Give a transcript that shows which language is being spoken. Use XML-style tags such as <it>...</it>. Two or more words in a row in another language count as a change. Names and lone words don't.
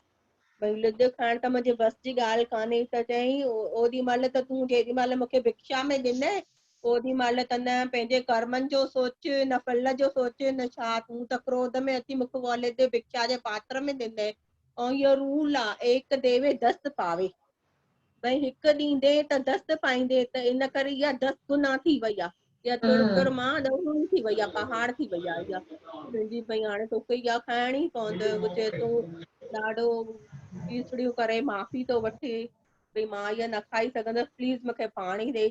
<sd>भई लिद खाइण त मुंहिंजे बस जी ॻाल्हि कान्हे। त चई ओॾी महिल त तूं जेॾी महिल मूंखे भिक्षा में ॾिनई ओॾी महिल त न पंहिंजे कर्मनि जो सोच, न फल जो सोच, न छा, तूं त क्रोध में अची मूंखे उहा लिद भिक्षा जे पात्र में ॾिनई। ऐं इहो रूल आहे</sd> <hi>एक देवे दस्त पावे।</hi> <sd>भई हिकु ॾींदे त दस्त पाईंदे, त इन करे इहा 10 गुना थी वई आहे। इहा तुर तुर मां ॾह थी वई आहे, पहाड़ थी वई आहे इहा तुंहिंजी। भई हाणे तोखे इहा खाइणी पवंदव। चए थो ॾाढो तीसड़ियूं करे माफ़ी थो वठे भई मां इहा न खाई सघंदसि, प्लीज़ मूंखे पाणी ॾेई।</sd>